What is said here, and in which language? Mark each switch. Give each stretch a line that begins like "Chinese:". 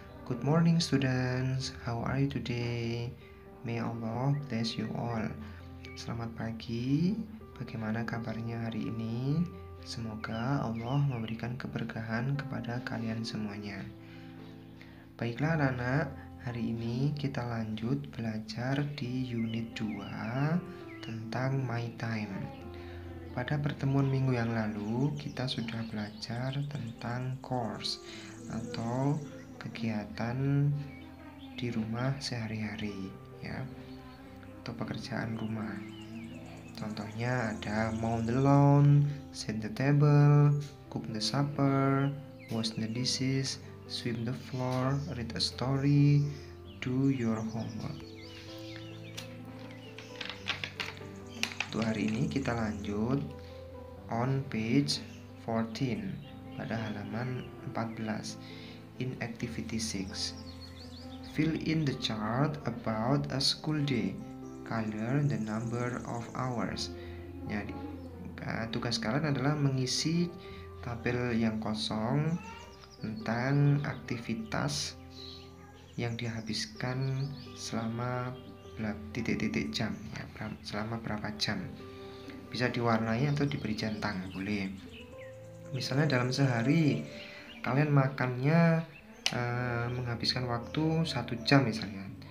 English: Good morning students, how are you today? May Allah bless you all.
Indonesian: Selamat pagi, bagaimana kabarnya hari ini? Semoga Allah memberikan keberkahan kepada kalian semuanya. Baiklah anak-anak, hari ini kita lanjut belajar di unit 2 tentang my time. Pada pertemuan minggu yang lalu, kita sudah belajar tentang course atau kegiatan di rumah sehari-hari, ya, atau pekerjaan rumah. Contohnya ada
English: mow the lawn, set the table, cook the supper, wash the dishes, sweep the floor, read a story, do your homework.
Indonesian: Untuk hari ini kita lanjut
English: on page 14
Indonesian: pada halaman 14
English: in activity 6. Fill in the chart about a school day. Color the number of hours.
Indonesian: Jadi, tugas kalian adalah mengisi tabel yang kosong tentang aktivitas yang dihabiskan selama titik-titik jam, ya, selama berapa jam. Bisa diwarnai atau diberi centang, boleh. Misalnya dalam sehari kalian makannya menghabiskan waktu 1 jam misalnya.